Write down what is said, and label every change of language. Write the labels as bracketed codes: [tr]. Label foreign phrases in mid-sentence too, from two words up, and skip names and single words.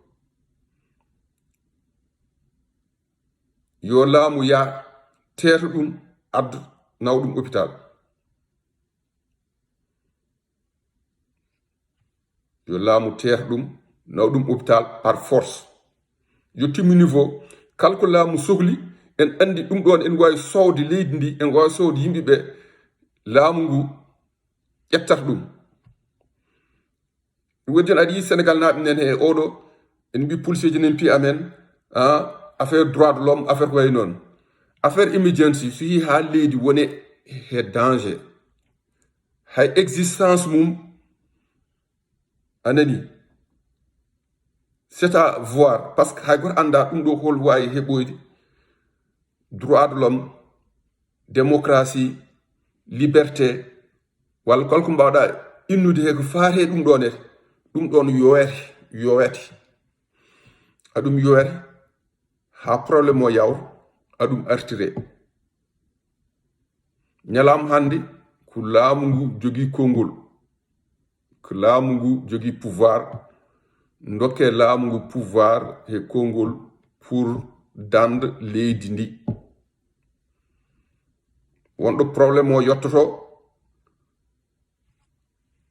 [ff] yo laamu ya teeta ɗum adda naw ɗum hôpital yo laamu teeta ɗum naw ɗum hôpital [fr] par force [ff] yettimu niveau kala ko laamu sohli en andi ɗum ɗon en wawi sowde leydi ndi en wawi sowde yimɓe ɓe laamu ngu ƴettata ɗum wodi joni aɗa yi Sénégal naaɓe nen he oɗo en mbi policier ji nen piya amen [fr] affaire droit de l'homme affaire [ff] ko way noon affaire emergency so yi ha leydi wone he danger hay existence mum anani [fr] c'est à voir par ce que [ff] hay goto anda ɗum ɗo hol wawi heɓoyde [fr] droit de l'homme démocratie liberté [ff] walla kala ko mbawɗa innude he ko faate ɗum ɗon ete ɗum ɗon yowete aɗum yowete ha probléme o yawta aɗum artire ñalama hande ko laamu ngu jogui konngol ko laamu ngu jogui pouvoir dokke laamu ngu pouvoir e konngol pour dande leydi ndi wonɗo probléme o yottoto